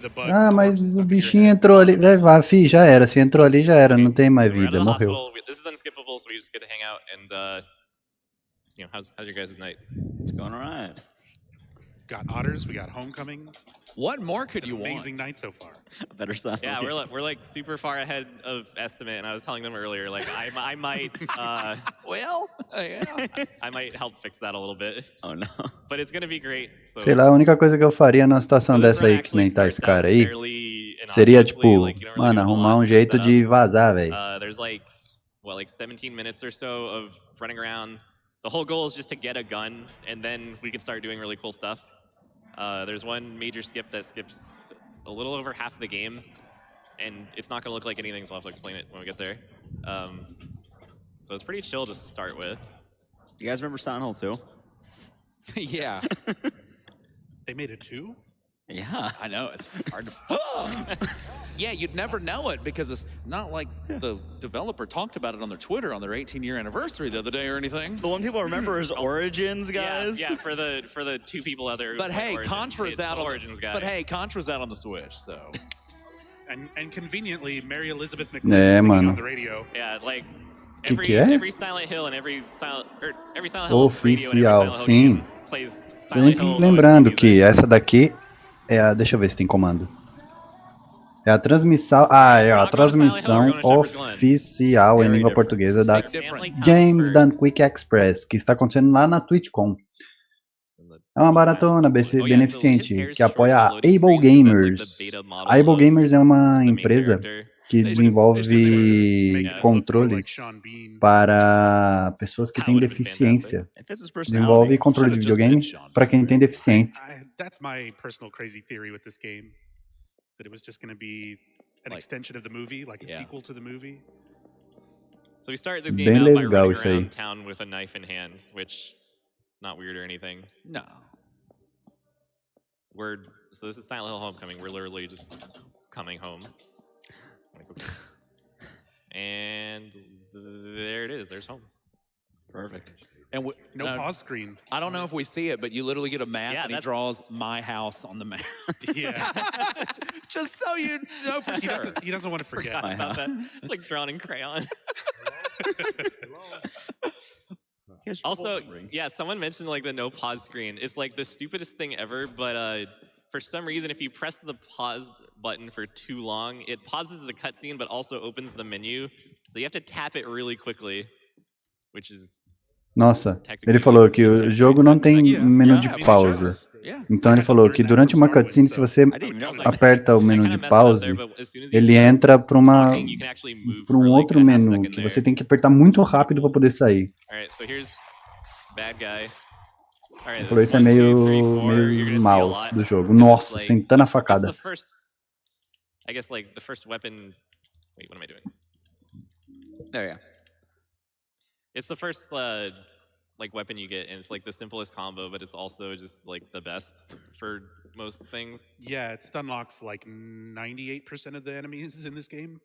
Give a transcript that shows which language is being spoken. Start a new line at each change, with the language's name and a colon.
Portuguese: Ah, mas o bichinho entrou ali. Vai, fi, já era. Se entrou ali, já era. Não tem mais vida, morreu.
English: This is unskippable, so we just get to hang out and, you know, how's your guys' night? It's going alright. Got otters, we got homecoming. What more could you want? Amazing night so far. Better sound. Yeah, we're like super far ahead of estimate, and I was telling them earlier, like I might, well, yeah. I might help fix that a little bit. Oh no. But it's gonna be great. So,
Portuguese: Sei lá, a única coisa que eu faria numa situação dessa aí, que nem tá esse cara aí, seria tipo, mano, arrumar um jeito de vazar, velho.
English: There's like, what, like 17 minutes or so of running around. The whole goal is just to get a gun, and then we can start doing really cool stuff. There's one major skip that skips a little over half the game, and it's not going to look like anything, so I'll have to explain it when we get there. So it's pretty chill to start with. You guys remember Silent Hill 2? Yeah. They made it 2? Yeah, I know. It's hard to... Yeah, you'd never know it because it's not like the developer talked about it on their Twitter on their 18-year anniversary the other day or anything. The one people remember is Origins, guys. Yeah, for the two people out there. But hey, Contra's out on Origins, guys. But hey, Contra's out on the Switch, so. And conveniently, Mary Elizabeth McClure singing on the radio. Yeah, like every Silent Hill and every Silent Hill
Portuguese: Oficial, sim.
English: Plays
Portuguese: Sempre lembrando que essa daqui é a, deixa eu ver se tem comando. É a transmissão, é a transmissão oficial em língua portuguesa da Games Done Quick Express, que está acontecendo lá na Twitchcon. É uma maratona beneficente que apoia a AbleGamers. A AbleGamers é uma empresa que desenvolve controles para pessoas que têm deficiência. Desenvolve controle de videogame para quem tem deficiência.
English: That's my personal crazy theory with this game. That it was just going to be an extension of the movie, like a sequel to the movie. So we start this game out by running around town with a knife in hand, which not weird or anything. No. So this is Silent Hill Homecoming. We're literally just coming home. And there it is. There's home. Perfect. And no pause screen. I don't know if we see it, but you literally get a map and he draws my house on the map. Yeah. Just so you know for sure. He doesn't want to forget. Forgot about that. Like drawn in crayon. Also, yeah, someone mentioned like the no pause screen. It's like the stupidest thing ever, but for some reason, if you press the pause button for too long, it pauses the cutscene, but also opens the menu. So you have to tap it really quickly, which is...
Portuguese: Nossa, ele falou que o jogo não tem menu de pausa. Então ele falou que durante uma cutscene, se você aperta o menu de pause, ele entra para um outro menu, que você tem que apertar muito rápido para poder sair. Ele falou isso é meio mouse do jogo. Nossa, sentando a facada.
English: I guess like the first weapon... Wait, what am I doing? There you go. It's the first like weapon you get, and it's like the simplest combo, but it's also just like the best for most things. Yeah, it unlocks like 98% of the enemies in this game.